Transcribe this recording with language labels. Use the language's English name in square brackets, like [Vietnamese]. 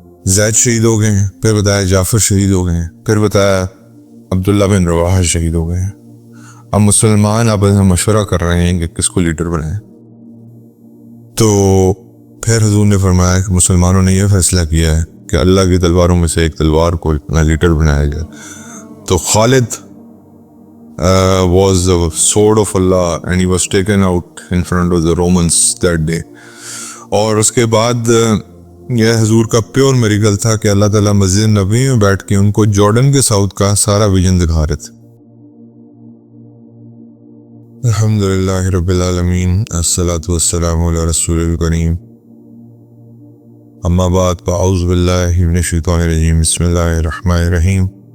[Urdu] زید شہید ہو گئے ہیں, پھر بتایا جعفر شہید ہو گئے ہیں, پھر بتایا عبداللہ بن رواحہ شہید ہو گئے ہیں. اب مسلمان آپس میں مشورہ کر رہے ہیں کہ کس کو لیڈر بنائیں. تو پھر حضور نے فرمایا کہ مسلمانوں نے یہ فیصلہ کیا ہے کہ اللہ کی تلواروں میں سے ایک تلوار کو اپنا لیڈر بنایا جائے. تو خالد [English] was the sword of Allah and he was taken out in front of the Romans that day. [Urdu] اور اس کے بعد یہ حضور کا پیور میریکل تھا کہ اللہ تعالیٰ مسجد نبوی میں بیٹھ کے ان کو جارڈن کے ساؤتھ کا سارا ویژن دکھا رہے تھے. [Arabic] الحمدللہ رب العالمین, الصلاۃ والسلام علی رسول الکریم, اما بعد فاعوذ باللہ من الشیطان الرجیم, بسم اللہ الرحمن الرحیم.